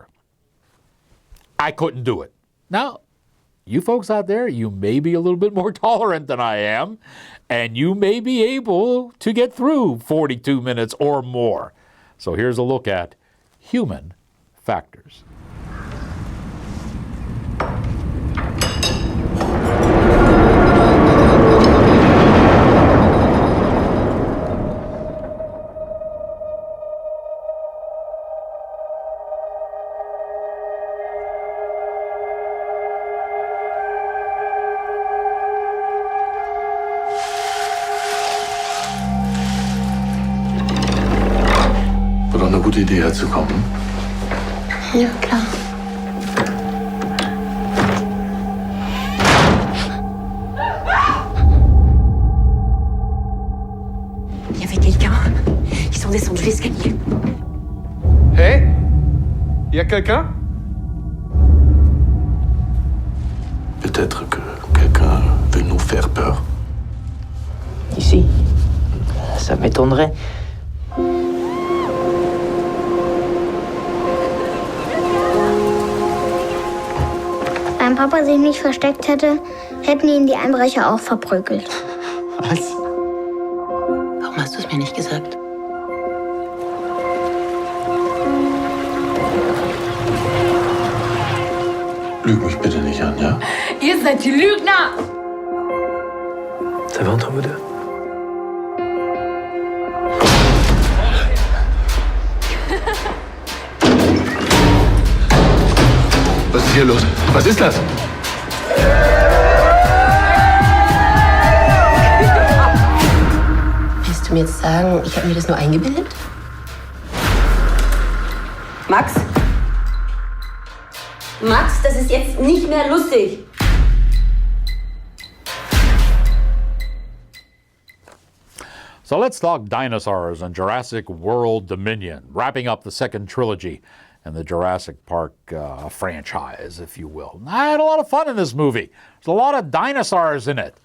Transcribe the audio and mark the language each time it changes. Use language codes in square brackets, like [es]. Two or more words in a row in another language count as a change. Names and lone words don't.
[en] I couldn't do it. Now, you folks out there, you may be a little bit more tolerant than I am, and you may be able to get through 42 minutes or more. So here's a look at human factors. [de] War doch eine gute Idee, herzukommen. Ja, klar. [fr] Il y avait quelqu'un. Ils sont descendus l'escalier. Hé? Y a quelqu'un? Peut-être que quelqu'un veut nous faire peur. Ici? Ça m'étonnerait. [de] Wenn Papa sich nicht versteckt hätte, hätten ihn die Einbrecher auch verprügelt. Was? Warum hast du es mir nicht gesagt? Lüg mich bitte nicht an, ja? Ihr seid die Lügner! [fr] Ça va entre vous deux? [de] Was ist hier los? Was ist das? Willst du mir jetzt sagen, ich habe mir das nur eingebildet? Max? Max, das ist jetzt nicht mehr lustig. [en] So let's talk dinosaurs and Jurassic World Dominion, wrapping up the second trilogy and the Jurassic Park franchise, if you will. I had a lot of fun in this movie. There's a lot of dinosaurs in it.